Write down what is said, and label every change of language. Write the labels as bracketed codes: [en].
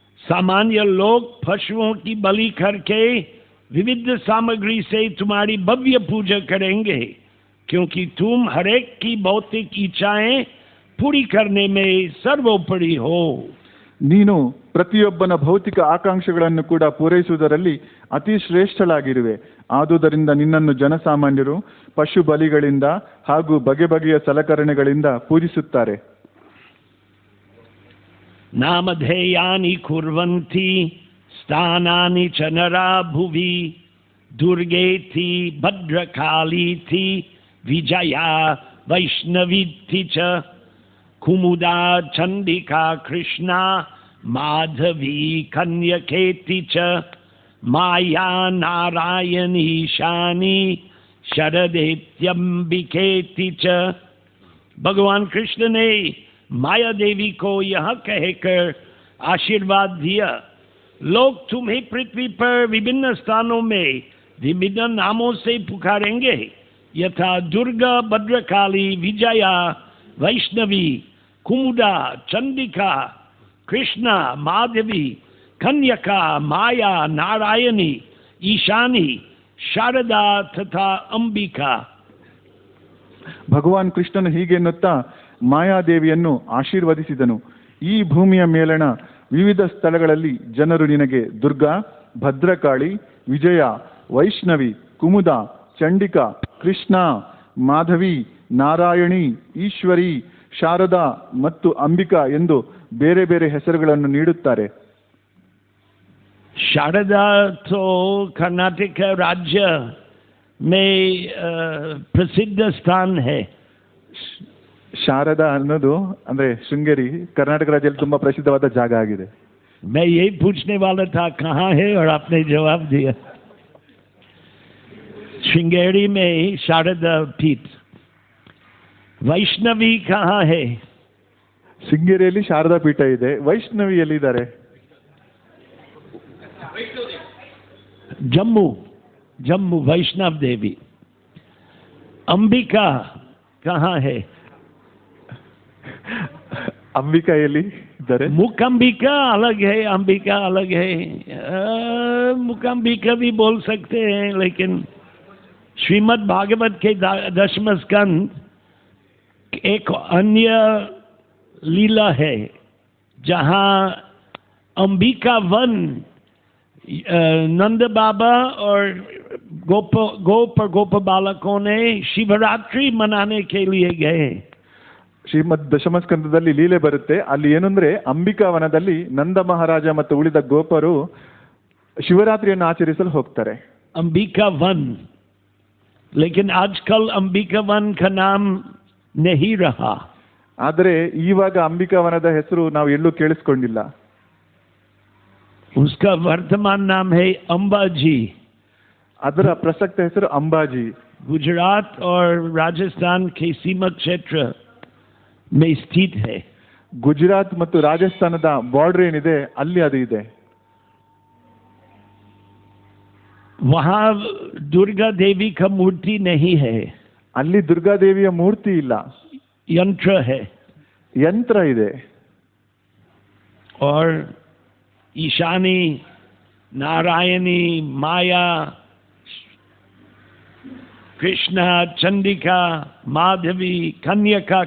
[hi] सामान्य लोग पशुओं की बलि करके विविध सामग्री से तुम्हारी भव्य पूजा करेंगे, क्योंकि तुम हरेक की भौतिक इच्छाएं पूरी करने में सर्वोपरि हो. [kn] ನೀನು ಪ್ರತಿಯೊಬ್ಬನ ಭೌತಿಕ ಆಕಾಂಕ್ಷೆಗಳನ್ನು ಕೂಡ ಪೂರೈಸುವುದರಲ್ಲಿ ಅತಿ ಶ್ರೇಷ್ಠಳಾಗಿರುವೆ. ಆದುದರಿಂದ ನಿನ್ನನ್ನು ಜನಸಾಮಾನ್ಯರು ಪಶು ಬಲಿಗಳಿಂದ ಹಾಗೂ ಬಗೆ ಬಗೆಯ ಸಲಕರಣೆಗಳಿಂದ ಪೂಜಿಸುತ್ತಾರೆ. [sa] ನಾಮಧೇಯಾನಿ ಕುರ್ವಂತಿ ಸ್ಥಾನಾನಿ ಚ ನರಾ ಭುವಿ ದುರ್ಗೇತಿ ಭದ್ರಕಾಳೀತಿ ವಿಜಯಾ ವೈಷ್ಣವೀತಿ ಚ ಕುಮುದಾ ಚಂಡಿಕಾ ಕೃಷ್ಣಾ ಮಾಧವಿ ಕನ್ಯಕೇತಿ ಚ ಮಾಯಾ ನಾರಾಯಣೀಶಾನಿ शरदेत्यंबिकेति च. [hi] भगवान कृष्ण ने माया देवी को यह कहकर आशीर्वाद दिया, लोग तुम्हें पृथ्वी पर विभिन्न स्थानों में विभिन्न नामों से पुकारेंगे, यथा दुर्गा, भद्रकाली, विजया, वैष्णवी, कुमुदा, चंडिका, कृष्णा, माधवी, कन्यका, माया, नारायणी, ईशानी, ಶಾರದಾ ತಥಾ ಅಂಬಿಕಾ. [kn] ಭಗವಾನ್ ಕೃಷ್ಣನು ಹೀಗೆನ್ನುತ್ತಾ ಮಾಯಾದೇವಿಯನ್ನು ಆಶೀರ್ವದಿಸಿದನು. ಈ ಭೂಮಿಯ ಮೇಲಣ ವಿವಿಧ ಸ್ಥಳಗಳಲ್ಲಿ ಜನರು ನಿನಗೆ ದುರ್ಗಾ, ಭದ್ರಕಾಳಿ, ವಿಜಯ, ವೈಷ್ಣವಿ, ಕುಮುದ, ಚಂಡಿಕಾ, ಕೃಷ್ಣ, ಮಾಧವಿ, ನಾರಾಯಣಿ, ಈಶ್ವರಿ, ಶಾರದಾ ಮತ್ತು ಅಂಬಿಕಾ ಎಂದು ಬೇರೆ ಬೇರೆ ಹೆಸರುಗಳನ್ನು ನೀಡುತ್ತಾರೆ. [hi] शारदा तो कर्नाटक राज्य में प्रसिद्ध स्थान है. [kn] ಶಾರದಾ ಅನ್ನೋದು ಅಂದ್ರೆ ಶೃಂಗೇರಿ ಕರ್ನಾಟಕ ರಾಜ್ಯದಲ್ಲಿ ತುಂಬಾ ಪ್ರಸಿದ್ಧವಾದ ಜಾಗ ಆಗಿದೆ. [hi] मैं यही पूछने वाला था कहाँ है, और आपने जवाब दिया. श्रृंगेरी में शारदा पीठ. वैष्णवी कहाँ है? [kn] ಶೃಂಗೇರಿಯಲ್ಲಿ ಶಾರದಾ ಪೀಠ ಇದೆ. ವೈಷ್ಣವಿ ಎಲ್ಲಿದ್ದಾರೆ? [hi] जम्मू, जम्मू वैष्णव देवी. अंबिका कहाँ है? अंबिका एली इधर. मुकंबिका अलग है, अंबिका अलग है. मुकंबिका भी बोल सकते हैं, लेकिन श्रीमद् भागवत के 10वें स्कंद एक अन्य लीला है जहाँ अंबिका वन नंद बाबा और गोप बालकों ने शिवरात्रि मनाने के लिए गए. [kn] ಶ್ರೀಮದ್ ದಶಮಸ್ಕಂದದಲ್ಲಿ ಲೀಲೆ ಬರುತ್ತೆ. ಅಲ್ಲಿ ಏನಂದ್ರೆ ಅಂಬಿಕಾವನದಲ್ಲಿ ನಂದ ಮಹಾರಾಜ ಮತ್ತು ಉಳಿದ ಗೋಪರು ಶಿವರಾತ್ರಿಯನ್ನು ಆಚರಿಸಲು ಹೋಗ್ತಾರೆ. [hi] अंबिका वन, लेकिन आजकल अंबिका वन का नाम नहीं रहा. [kn] ಆದರೆ ಇವಾಗ ಅಂಬಿಕಾವನದ ಹೆಸರು ನಾವು ಎಲ್ಲೂ ಕೇಳಿಸ್ಕೊಂಡಿಲ್ಲ. [hi] उसका वर्तमान नाम है अंबाजी. [kn] ಅದರ ಪ್ರಸಕ್ತ ಹೆಸರು ಅಂಬಾಜಿ. [hi] गुजरात और राजस्थान के सीमा क्षेत्र में स्थित है. [kn] ಗುಜರಾತ್ ಮತ್ತು ರಾಜಸ್ಥಾನದ ಬಾರ್ಡರ್ ಏನಿದೆ ಅಲ್ಲಿ ಅದು ಇದೆ. [hi] वहाँ दुर्गा देवी का मूर्ति नहीं है. [kn] ಅಲ್ಲಿ ದುರ್ಗಾದೇವಿಯ ಮೂರ್ತಿ ಇಲ್ಲ, [hi] यंत्र है. [kn] ಯಂತ್ರ ಇದೆ. [hi] और ईशानी, नारायणी, माया, कृष्णा, चंडिका, माधवी, कन्यका.